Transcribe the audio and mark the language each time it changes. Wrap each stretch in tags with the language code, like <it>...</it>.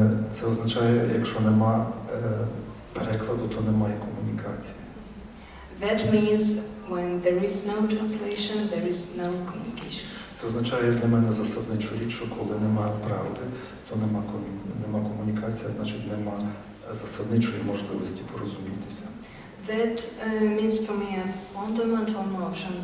<uk>Це означає, якщо нема перекладу, то немає комунікації.</uk> <en>That means when there is no translation, there is no communication.</en> <uk>Це означає для мене засадничу річ, що коли немає правди, то нема комунікації, значить нема засадничої можливості порозумітися.</uk> <en>That means for me a fundamental notion.</en>